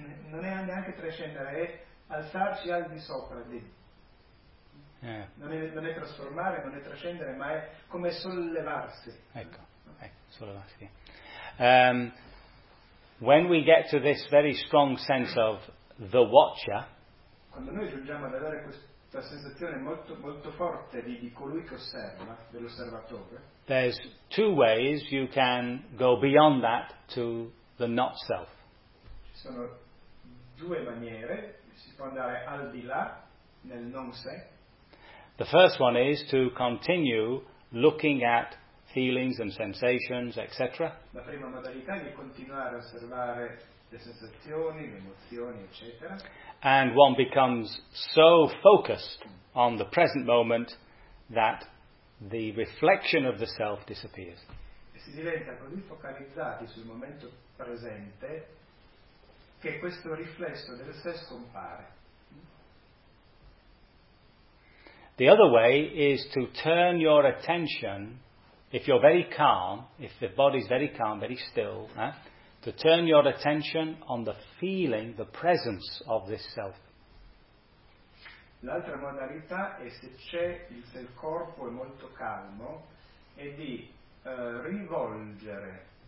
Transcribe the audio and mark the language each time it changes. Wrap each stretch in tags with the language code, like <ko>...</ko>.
<it>Non è neanche trascendere, è alzarci al di sopra di. Non è trasformare, non è trascendere, ma è come sollevarsi. Ecco, sollevarsi.</it> <en>When we get to this very strong sense of the watcher,</en> <it>quando noi giungiamo ad avere questa sensazione molto molto forte di colui che osserva, dell'osservatore,</it> <en>there's two ways you can go beyond that to the not self.</en> <it>Ci sono due maniere, si può andare al di là nel non sé.</it> <en>The first one is to continue looking at feelings and sensations, etc.</en> <it>La prima modalità è continuare a osservare le sensazioni, le emozioni, eccetera.</it> <en>And one becomes so focused on the present moment that the reflection of the self disappears.</en> <it>E si diventa così focalizzati sul momento presente che questo riflesso del sé scompare.</it> <en>The other way is to turn your attention. If you're very calm, if the body's very calm, very still, to turn your attention on the feeling, the presence of this self.</en> <it>L'altra modalità è se c'è se il corpo è molto calmo, è di rivolgere.</it>